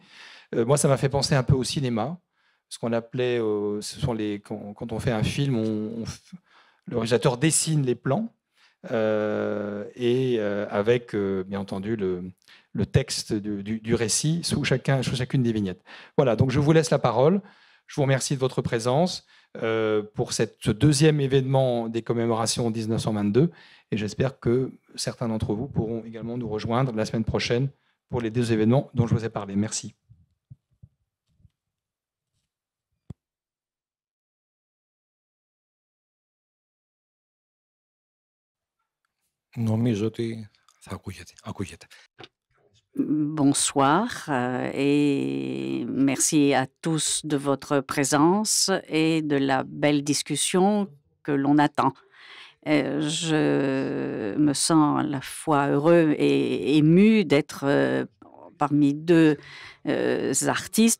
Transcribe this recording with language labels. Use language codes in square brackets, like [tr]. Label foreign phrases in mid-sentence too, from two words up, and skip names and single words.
[fr] Moi, ça m'a fait penser un peu au cinéma, ce qu'on appelait, quand on fait un film, le réalisateur dessine les plans, avec, bien entendu, le texte du récit sous chacune des vignettes. Voilà, donc je vous laisse la parole. Je vous remercie de votre présence pour ce deuxième événement des commémorations 1922, et j'espère que certains d'entre vous pourront également nous rejoindre la semaine prochaine pour les 2 événements dont je vous ai parlé. Merci. [el] Νομίζω ότι θα ακούγεται. Ακούγεται. [fr] Bonsoir et merci à tous de votre présence et de la belle discussion que l'on attend. Je me sens à la fois heureux et ému d'être parmi 2 artistes.